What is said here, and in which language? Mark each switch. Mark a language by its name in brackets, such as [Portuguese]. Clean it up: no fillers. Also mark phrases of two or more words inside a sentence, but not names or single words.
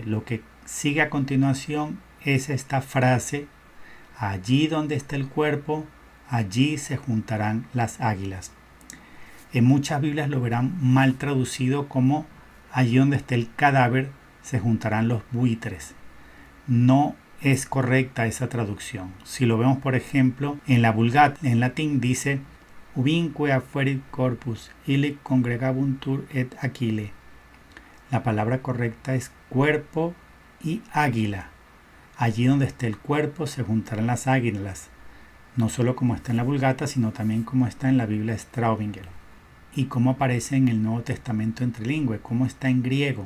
[Spanish] Lo que sigue a continuación es esta frase: allí donde esté el cuerpo, allí se juntarán las águilas. En muchas Biblias lo verán mal traducido como allí donde esté el cadáver se juntarán los buitres. No es correcta esa traducción. Si lo vemos, por ejemplo, en la Vulgata, en latín dice [Latin] ubinque aferit corpus illic congregabuntur et aquile. [Spanish] La palabra correcta es cuerpo y águila. Allí donde esté el cuerpo se juntarán las águilas. No solo como está en la Vulgata, sino también como está en la Biblia Straubinger. Y cómo aparece en el Nuevo Testamento en trilingüe, cómo está en griego.